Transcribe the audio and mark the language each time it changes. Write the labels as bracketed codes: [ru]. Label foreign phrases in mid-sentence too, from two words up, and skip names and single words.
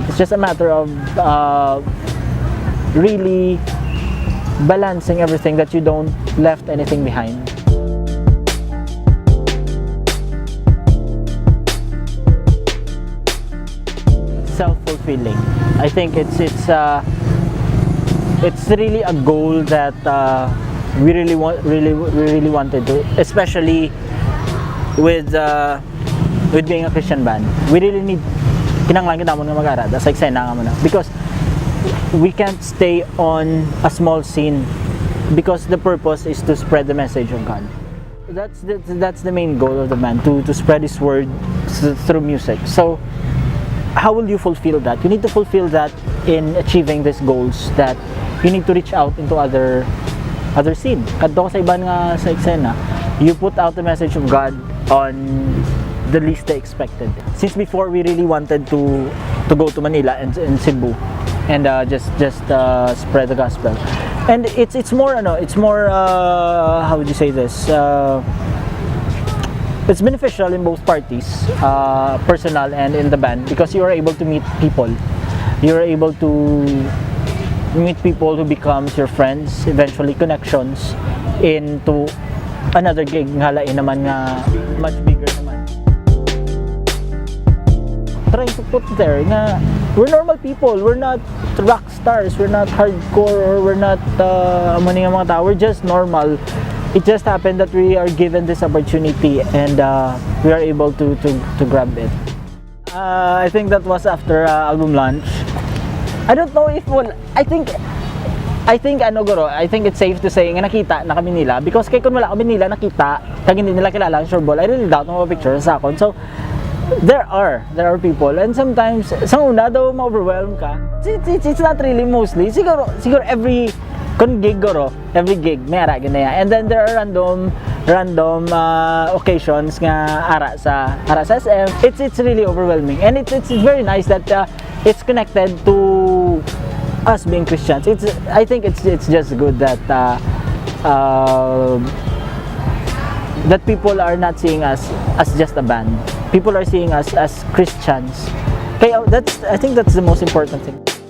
[en] It's just a matter of really balancing everything, that you don't left anything behind. Self-fulfilling. I think it's really a goal that we really wanted to, especially with being a Christian band. We really need [hil] kinanglan kita mo nga mag-arada sa eksena nga mo na, [en] because we can't stay on a small scene because the purpose is to spread the message of God. That's the main goal of the band, to spread His word through music. So how will you fulfill that? You need to fulfill that in achieving these goals, that you need to reach out into other scene. [hil] Kadto sa iban nga sa eksena, [en] you put out the message of God on the least they expected. Since before, we really wanted to go to Manila and Cebu and just spread the gospel. And it's more how would you say this? It's beneficial in both parties, personal and in the band, because you are able to meet people. You are able to meet people who becomes your friends, eventually connections into another gig [hil] halain naman nga [en] much bigger naman. Trying to put there na we're normal people, we're not rock stars, we're not hardcore, or we're not [hil] mga tao, [en] we're just normal. It just happened that we are given this opportunity and we are able to grab it. I think that was after album launch. I don't know if I think it's safe to say [hil] nga nakita na kami nila, because kay kun wala kami nila nakita kag hindi nila kilala ang Sureball, [en] I really doubt na picture [hil] sa akon. [en] So there are people, and sometimes [hil] sa una daw ma-overwhelm ka. [en] It's not really, mostly siguro every gig [hil] may ara ganaya, [en] and then there are random random occasions [hil] nga ara sa SM. [en] It's really overwhelming, and it's very nice that it's connected to us being Christians. I think it's just good that that people are not seeing us as just a band. People are seeing us as Christians. Kaya I think that's the most important thing.